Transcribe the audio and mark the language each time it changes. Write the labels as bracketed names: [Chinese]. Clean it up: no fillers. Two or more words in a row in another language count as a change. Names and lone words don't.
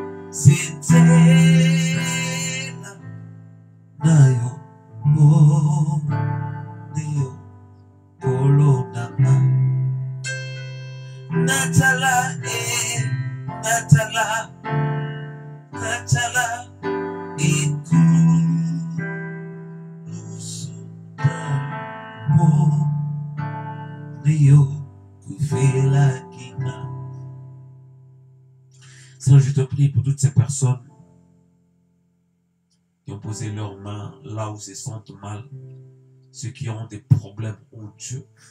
[French] Sitela, Nayo, oh, Nayo, Kolonama, Natala, Natala, Natala, Seigneur, je te prie pour toutes ces personnes qui ont posé leurs mains là où se sentent mal, ceux qui ont des problèmes, oh Dieu.